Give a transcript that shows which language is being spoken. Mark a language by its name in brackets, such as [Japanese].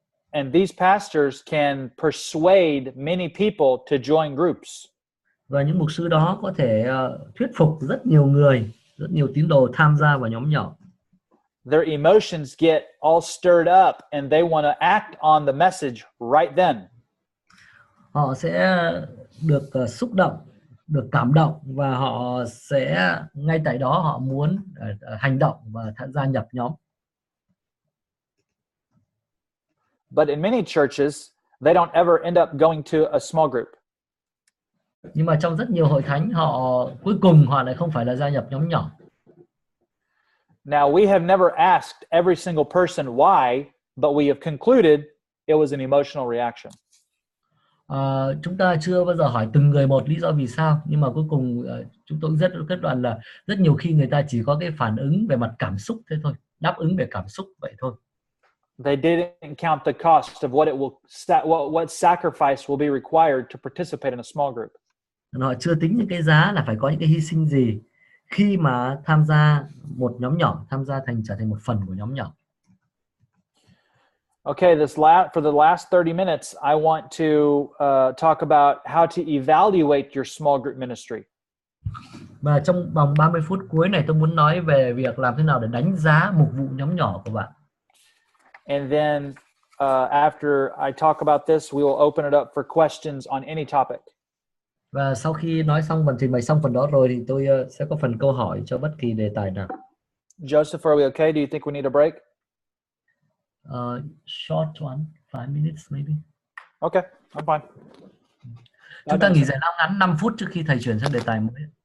[English] And these pastors can persuade many people to join groups. [Vietnamese] Và những mục sư đó có thể thuyết phục rất nhiều người, rất nhiều tín đồ tham gia vào nhóm nhỏ. [English] Their emotions get all stirred up and they want to act on the message right then. [Vietnamese] Họ sẽ được xúc động, được cảm động và họ sẽ ngay tại đó họ muốn hành động và gia nhập nhóm. [English] But in many churches, they don't ever end up going to a small group. [Vietnamese] Nhưng mà trong rất nhiều hội thánh cuối cùng họ lại không phải là gia nhập nhóm nhỏ. [English] Now, we have never asked every single person why, but we have concluded it was an emotional reaction. [Vietnamese] Chúng ta chưa bao giờ hỏi từng người một lý do vì sao, nhưng mà cuối cùng chúng tôi rất kết luận là rất nhiều khi người ta chỉ có cái phản ứng về mặt cảm xúc thế thôi, đáp ứng về cảm xúc vậy thôi. [English] They didn't count the cost of what sacrifice will be required to participate in a small group. [Vietnamese] Họ chưa tính những cái giá là phải có những cái hy sinh gì khi mà tham gia một nhóm nhỏ, trở thành một phần của nhóm nhỏ. [English] Okay, for the last 30 minutes, I want to talk about how to evaluate your small group ministry. [Vietnamese] Và trong vòng 30 phút cuối này tôi muốn nói về việc làm thế nào để đánh giá mục vụ nhóm nhỏ của bạn. [English] And then after I talk about this, we will open it up for questions on any topic. [Vietnamese] Và sau khi nói xong trình bày xong phần đó rồi thì tôi sẽ có phần câu hỏi cho bất kỳ đề tài nào. [English] Joseph, are we okay? Do you think we need a break? Short one, 5 minutes maybe. Okay, I'm fine. [Vietnamese] Chúng ta nghỉ giải lao ngắn 5 phút trước khi thầy chuyển sang đề tài mới.